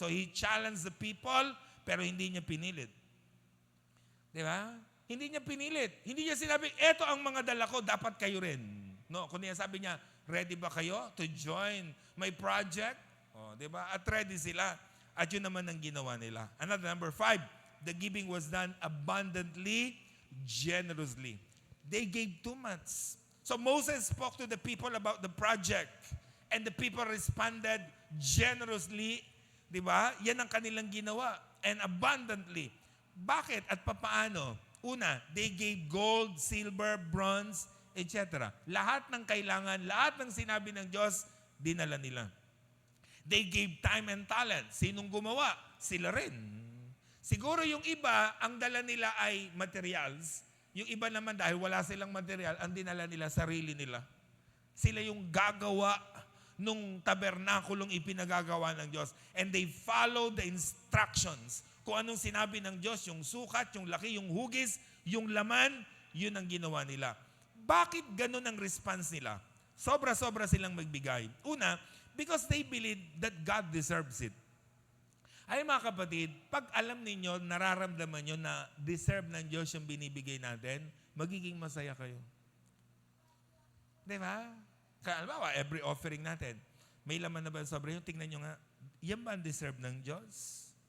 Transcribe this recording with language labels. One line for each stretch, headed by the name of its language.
English: So he challenged the people,
Filipino: pero hindi niya pinilit. Di ba? Hindi niya pinilit. Hindi niya sinabi, eto ang mga dala ko, dapat kayo rin. No, kundi sabi niya, ready ba kayo
English: to join my project?
Filipino: Di ba? At ready sila. At yun naman ang ginawa nila.
English: Another number 5, the giving was done abundantly, generously. They gave 2 months. So Moses spoke to the people about the project and the people responded generously.
Filipino: Di ba? Yan ang kanilang ginawa.
English: And abundantly.
Filipino: Bakit at papaano?
English: Una, they gave gold, silver, bronze, etc.
Filipino: Lahat ng kailangan, lahat ng sinabi ng Diyos, dinala nila.
English: They gave time and talent.
Filipino: Sinong gumawa? Sila rin. Siguro yung iba, ang dala nila ay materials. Yung iba naman dahil wala silang material, ang dinala nila, sarili nila. Sila yung gagawa nung tabernakulong ipinagagawa ng Diyos.
English: And they followed the instructions.
Filipino: Kung anong sinabi ng Diyos, yung sukat, yung laki, yung hugis, yung laman, yun ang ginawa nila. Bakit ganun ang response nila? Sobra-sobra silang magbigay.
English: Una, because they believe that God deserves it.
Filipino: Ay mga kapatid, pag alam ninyo, nararamdaman nyo na deserve ng Diyos yung binibigay natin, magiging masaya kayo. Di ba? Halimbawa, every offering natin, may laman na ba sobra yung tingnan nyo nga, yan ba ang deserve ng Diyos?